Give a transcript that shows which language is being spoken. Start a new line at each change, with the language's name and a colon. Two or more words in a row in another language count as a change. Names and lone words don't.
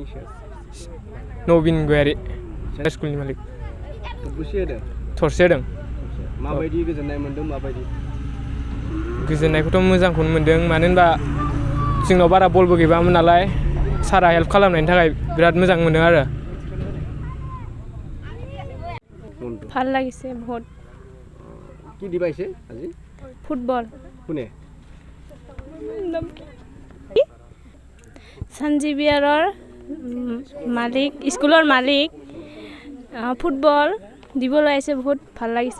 Bodo: नबिन गयारि स्कुलनि मालिक थुबुसि होदों थरसे होदों माबायदि गोजोननाय मोन्दों माबायदि गोजोननायखौथ' मोजांखौनो मोन्दों मानो होनबा जोंनाव बारा बलबो गैबामोन नालाय सारा हेल्प खालामनायनि थाखाय बिराद मोजां मोन्दों आरो
Assamese: ভাল লাগিছে বহুত কি দিবাইছে আজি ফুটবল কোনে সঞ্জীৱিয়াৰৰ মালিক স্কুলৰ মালিক ফুটবল দিবলৈ আহিছে বহুত ভাল লাগিছে